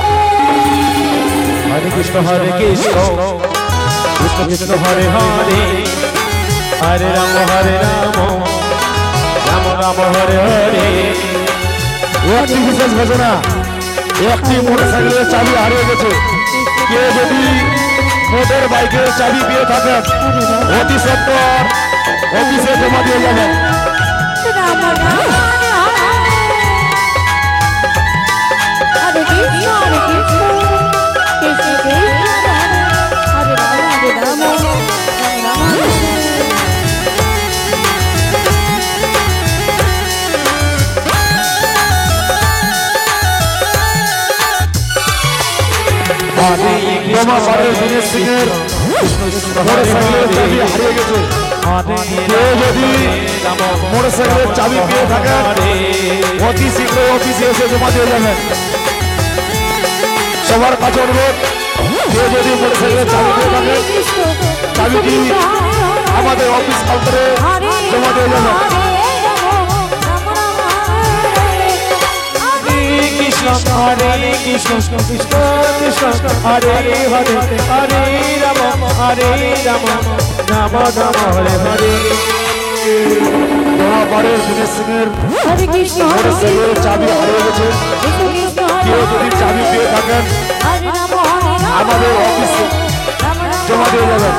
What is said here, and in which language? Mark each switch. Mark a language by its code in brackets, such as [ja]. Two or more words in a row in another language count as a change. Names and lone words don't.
[sa] হরে কৃষ্ণ, হরে কৃষ্ণ, কৃষ্ণ কৃষ্ণ হরে হরে, হরে রাম, হরে রাম, রাম রাম হরে হরে। [bn] একটি বিশেষ ঘোষণা, একটি মোটরসাইকেলের চাবি হারিয়ে গেছে, কেউ যদি মোটর বাইকের চাবি পেয়ে থাকেন অতি সত্বর অফিসে জমা দিয়ে যাবেন। [sa] हरे कृष्ण, हरे कृष्ण, कृष्ण कृष्ण हरे हरे, हरे राम, राम राम हरे कृष्ण, हरे कृष्ण, [bn] মোটরসাইকেলের চাবি হারিয়ে গেছে, কেউ যদি মোটরসাইকেলের চাবি পেয়ে থাকেন অতি শীঘ্র অফিসে এসে জমা দিয়ে যাবেন। সবার কাছে অনুরোধ, কেউ যদি মোটরসাইকেলের চাবি পেয়ে থাকেন চাবিটি আমাদের অফিস কাউন্টারে জমা দিয়ে যাবেন। [sa] हरे कृष्ण, कृष्ण कृष्ण हरे हरे, हरे राम, हरे राम, राम राम हरे हरे. [bn] দোয়াবাড়ির দিনের সিংহের মোটরসাইকেলের চাবি হারিয়ে গেছে, কেউ যদি চাবি পেয়ে থাকেন আমাদের অফিসে জমা দিয়ে যাবেন।